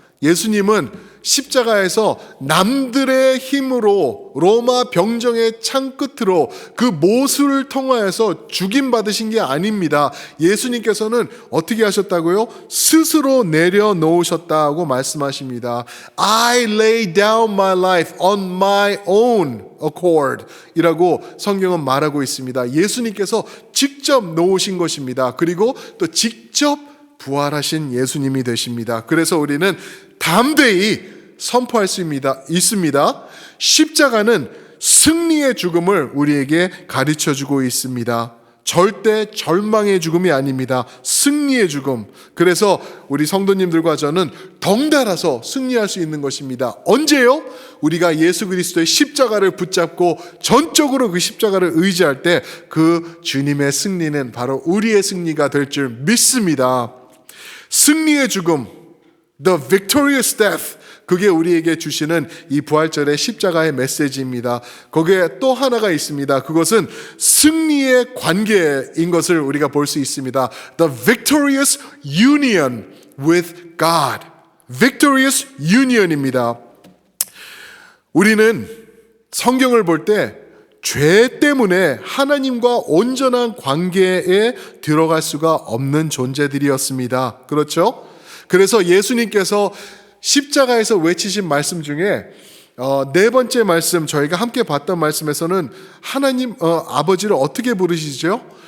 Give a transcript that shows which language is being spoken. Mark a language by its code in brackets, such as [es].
[ko] 예수님은 십자가에서 남들의 힘으로 로마 병정의 창 끝으로 그 모술을 통하여서 죽임받으신 게 아닙니다. 예수님께서는 어떻게 하셨다고요? 스스로 내려놓으셨다고 말씀하십니다. [en] I lay down my life on my own accord [ko] 이라고 성경은 말하고 있습니다. 예수님께서 직접 놓으신 것입니다. 그리고 또 직접 부활하신 예수님이 되십니다. 그래서 우리는 담대히 선포할 수 있습니다. 십자가는 승리의 죽음을 우리에게 가르쳐주고 있습니다. 절대 절망의 죽음이 아닙니다. 승리의 죽음. 그래서 우리 성도님들과 저는 덩달아서 승리할 수 있는 것입니다. 언제요? 우리가 예수 그리스도의 십자가를 붙잡고 전적으로 그 십자가를 의지할 때 그 주님의 승리는 바로 우리의 승리가 될 줄 믿습니다. 승리의 죽음, [en] the victorious death, [ko] 그게 우리에게 주시는 이 부활절의 십자가의 메시지입니다. 거기에 또 하나가 있습니다. 그것은 승리의 관계인 것을 우리가 볼 수 있습니다. [en] The victorious union with God. victorious union입니다. [ko] 우리는 성경을 볼 때 죄 때문에 하나님과 온전한 관계에 들어갈 수가 없는 존재들이었습니다. 그렇죠? 그래서 예수님께서 십자가에서 외치신 말씀 중에 네 번째 말씀, 저희가 함께 봤던 말씀에서는 하나님 아버지를 어떻게 부르시죠?